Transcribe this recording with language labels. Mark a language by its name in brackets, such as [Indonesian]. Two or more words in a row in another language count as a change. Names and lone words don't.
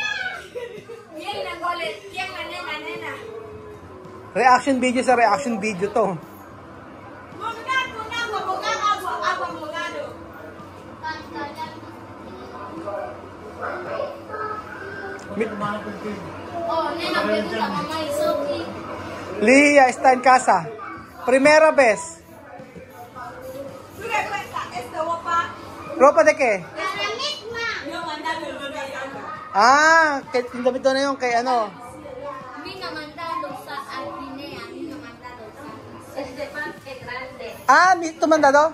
[English] Reaction video [Filipino] sa [English] reaction video [Filipino] to. [Spanish] Lia está en casa. Primera vez. ¿Ropa de qué? [Filipino] Yung damit doon na yung kay ano? Tumandado?